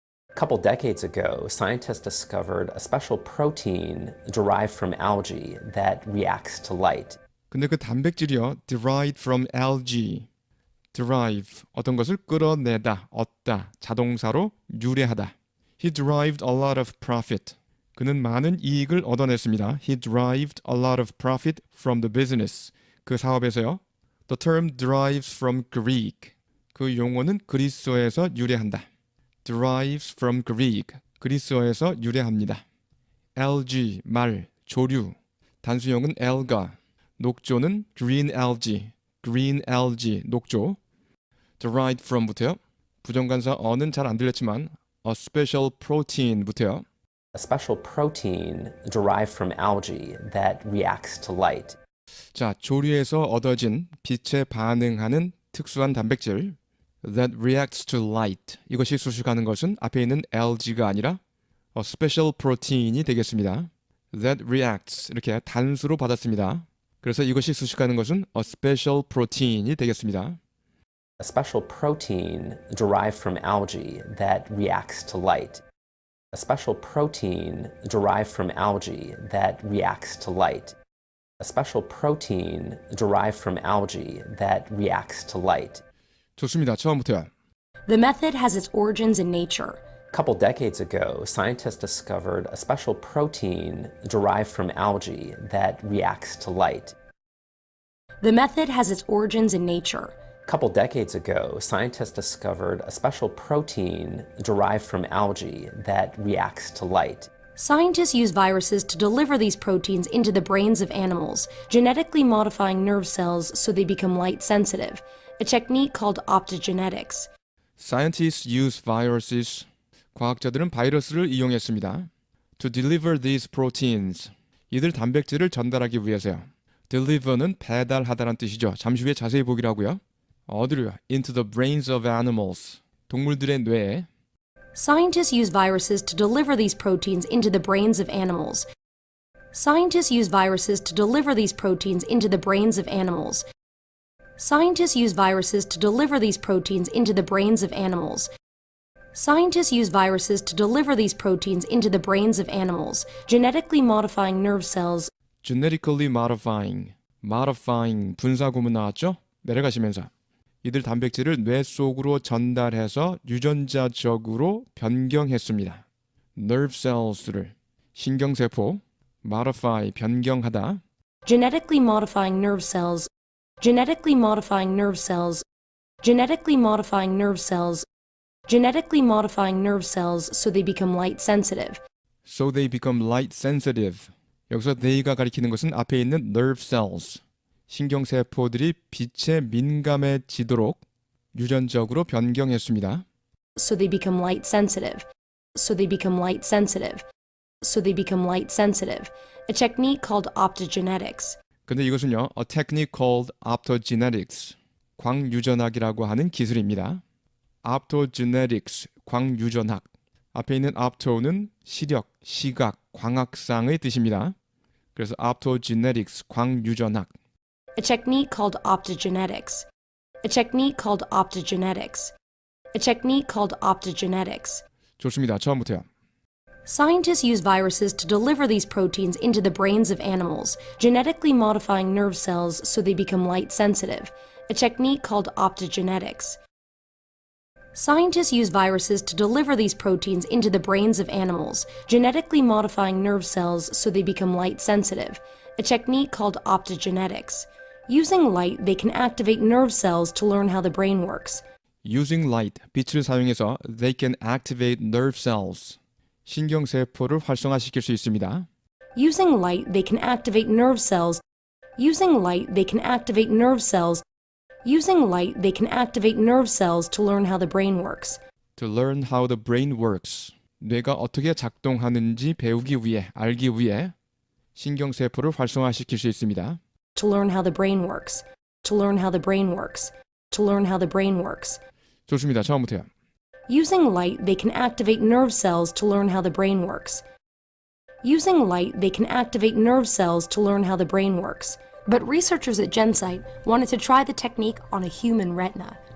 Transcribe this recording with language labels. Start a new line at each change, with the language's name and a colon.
English: A couple decades ago, scientists discovered a special protein derived from algae that reacts to light.
Korean: 근데 그 단백질이요.
English: derived from algae.
Korean: derive, 어떤 것을 끌어내다, 얻다, 자동사로 유래하다.
English: He derived a lot of profit.
Korean: 그는 많은 이익을 얻어냈습니다.
English: He derived a lot of profit from the business.
Korean: 그 사업에서요.
English: The term derives from Greek.
Korean: 그 용어는 그리스어에서 유래한다.
English: derives from Greek.
Korean: 그리스어에서 유래합니다. algae, 말, 조류. 단수형은 alga. 녹조는 green algae, 녹조. derived from부터요. 부정관사 어는 잘 안 들렸지만 a special protein부터요.
English: A special protein derived from algae that reacts to light.
Korean: 자, 조류에서 얻어진 빛에 반응하는 특수한 단백질
English: that reacts to light.
Korean: 이것이 수식하는 것은 앞에 있는 algae가 아니라 a special protein이 되겠습니다. that reacts 이렇게 단수로 받았습니다. 그래서 이것이 수식하는 것은 a special protein이 되겠습니다.
English: A special protein derived from algae that reacts to light. A special protein derived from algae that reacts to light. A special protein derived from algae that reacts to light.
Korean: 좋습니다. 처음부터요.
English: The method has its origins in nature. A couple decades ago, scientists discovered a special protein derived from algae that reacts to light. The method has its origins in nature. A couple decades ago, scientists discovered a special protein derived from algae that reacts to light. Scientists use viruses to deliver these proteins into the brains of animals, genetically modifying nerve cells so they become light sensitive, a technique called optogenetics. Scientists use viruses.
Korean: 과학자들은 바이러스를 이용했습니다.
English: To deliver these proteins.
Korean: 이들 단백질을 전달하기 위해서요. deliver는 배달하다란 뜻이죠. 잠시 후에 자세히 보기로 하고요. 어디로요?
English: Into the brains of animals.
Korean: 동물들의 뇌에.
English: Scientists use viruses to deliver these proteins into the brains of animals. Scientists use viruses to deliver these proteins into the brains of animals. Scientists use viruses to deliver these proteins into the brains of animals. Scientists use viruses to deliver these proteins into the brains of animals, genetically modifying nerve cells.
Korean: genetically modifying 분사 구문 나왔죠? 내려가시면서 이들 단백질을 뇌 속으로 전달해서 유전자적으로 변경했습니다. nerve cells를 신경세포 modify 변경하다
English: Genetically modifying nerve cells. Genetically modifying nerve cells. Genetically modifying nerve cells. Genetically modifying nerve cells so they become light sensitive. so they become light sensitive.
Korean: 여기서 they가 가리키는 것은 앞에 있는 nerve cells. 신경세포들이 빛에 민감해지도록 유전적으로 변경했습니다.
English: So they become light sensitive. So they become light sensitive. So they become light sensitive. A technique called optogenetics.
Korean: 근데 이것은요,
English: a technique called optogenetics.
Korean: 광유전학이라고 하는 기술입니다. optogenetics, 광유전학. 앞에 있는 opto는 시력, 시각, 광학상의 뜻입니다. 그래서 optogenetics, 광유전학.
English: A technique called optogenetics. A technique called optogenetics. A technique called optogenetics.
Korean: 좋습니다. 처음부터요.
English: Scientists use viruses to deliver these proteins into the brains of animals, genetically modifying nerve cells so they become light sensitive. A technique called optogenetics. Scientists use viruses to deliver these proteins into the brains of animals, genetically modifying nerve cells so they become light sensitive. A technique called optogenetics. Using light, they can activate nerve cells to learn how the brain works. Using light,
Korean: 빛을 사용해서
English: they can activate nerve cells.
Korean: 신경세포를 활성화시킬 수 있습니다.
English: Using light, they can activate nerve cells. Using light, they can activate nerve cells. Using light, they can activate nerve cells to learn how the brain works. To learn how the brain works.
Korean: 뇌가 어떻게 작동하는지 배우기 위해, 알기 위해 신경세포를 활성화시킬 수 있습니다.
English: To learn how the brain works. To learn how the brain works. To learn how the brain works.
Korean: 좋습니다. 처음부터요.
English: Using light, they can activate nerve cells to learn how the brain works. Using light, they can activate nerve cells to learn how the brain works. But researchers at GenSight wanted to try the technique on a human retina.